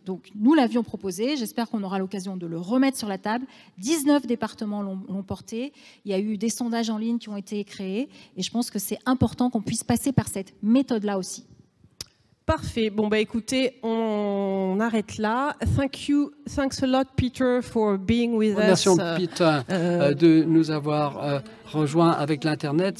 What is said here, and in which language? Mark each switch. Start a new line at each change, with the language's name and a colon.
French: Donc nous l'avions proposé, j'espère qu'on aura l'occasion de le remettre sur la table. 19 départements l'ont porté, il y a eu des sondages en ligne qui ont été créés et je pense que c'est important qu'on puisse passer par cette méthode-là aussi. Parfait. Bon, bah écoutez, on arrête là.
English: Thanks a lot, Peter, for being with us.
French: Merci, Peter, de nous avoir rejoints avec l'Internet.